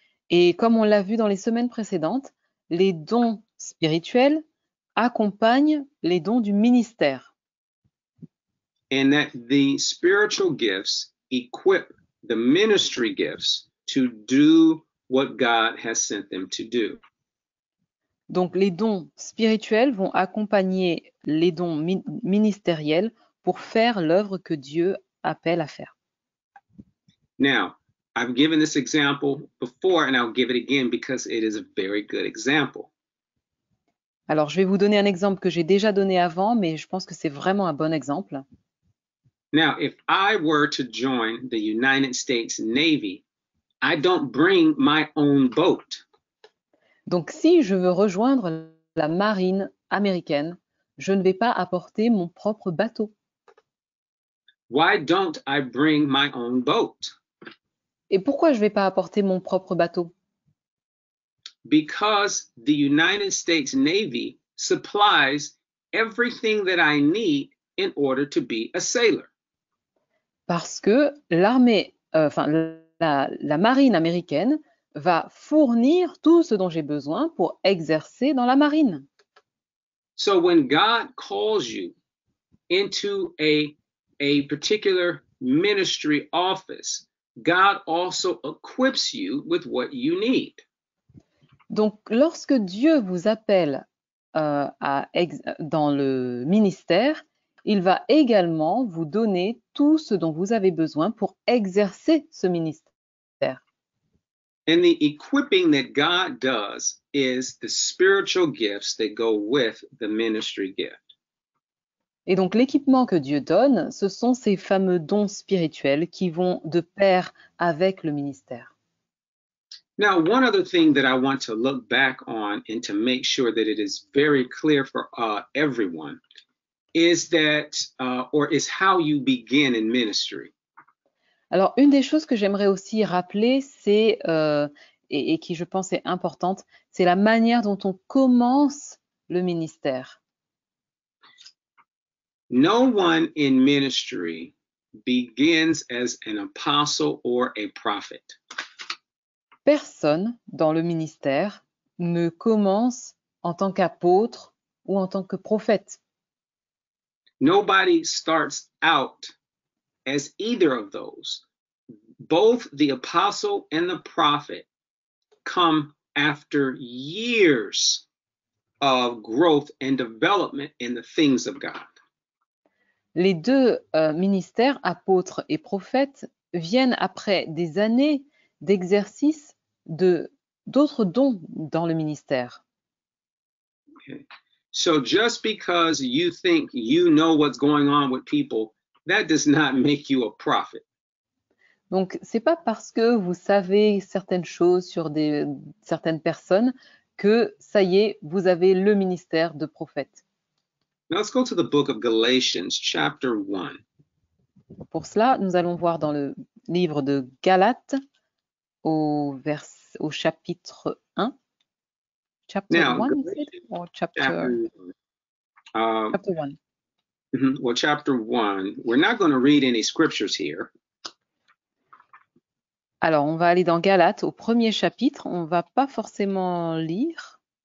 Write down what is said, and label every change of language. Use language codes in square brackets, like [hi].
[fr] Et comme on l'a vu dans les semaines précédentes, les dons spirituels accompagnent les dons du ministère. [en] And that the spiritual gifts equip the ministry gifts to do what God has sent them to do. [fr] Donc les dons spirituels vont accompagner les dons ministériels pour faire l'œuvre que Dieu appelle à faire. [en] Now, I've given this example before and I'll give it again because it is a very good example. [fr] Alors, je vais vous donner un exemple que j'ai déjà donné avant, mais je pense que c'est vraiment un bon exemple. [en] Now, if I were to join the United States Navy, I don't bring my own boat. [fr] Donc, si je veux rejoindre la marine américaine, je ne vais pas apporter mon propre bateau. [en] Why don't I bring my own boat? [fr] Et pourquoi je ne vais pas apporter mon propre bateau? [en] Because the United States Navy supplies everything that I need in order to be a sailor. [fr] Parce que l'armée, la marine américaine va fournir tout ce dont j'ai besoin pour exercer dans la marine. [en] So when God calls you into a particular ministry office, God also equips you with what you need. [fr] Donc, lorsque Dieu vous appelle dans le ministère, il va également vous donner tout ce dont vous avez besoin pour exercer ce ministère. [en] And the equipping that God does is the spiritual gifts that go with the ministry gift. [fr] Et donc, l'équipement que Dieu donne, ce sont ces fameux dons spirituels qui vont de pair avec le ministère. [en] Now, one other thing that I want to look back on and to make sure that it is very clear for everyone is that, or is how you begin in ministry. [fr] Alors, une des choses que j'aimerais aussi rappeler, c'est, et qui je pense est importante, c'est la manière dont on commence le ministère. [en] No one in ministry begins as an apostle or a prophet. [fr] Personne dans le ministère ne commence en tant qu'apôtre ou en tant que prophète. [en] Nobody starts out as either of those. Both the apostle and the prophet come after years of growth and development in the things of God. [fr] Les deux ministères, apôtres et prophètes, viennent après des années d'exercice d'autres dons dans le ministère. [en] Okay. So just because you think you know what's going on with people, that does not make you a prophet. [fr] Donc, c'est pas parce que vous savez certaines choses sur certaines personnes que ça y est, vous avez le ministère de prophète. [en] Now let's go to the book of Galatians, chapter 1. [fr] Pour cela, nous allons voir dans le livre de Galates au chapitre 1. [en] Chapter Now, 1, is it? Galatians Or chapter chapter 1? Chapter 1. We're not going to read any scriptures here. [fr] Alors, on va aller dans Galates au premier chapitre. On va pas forcément lire.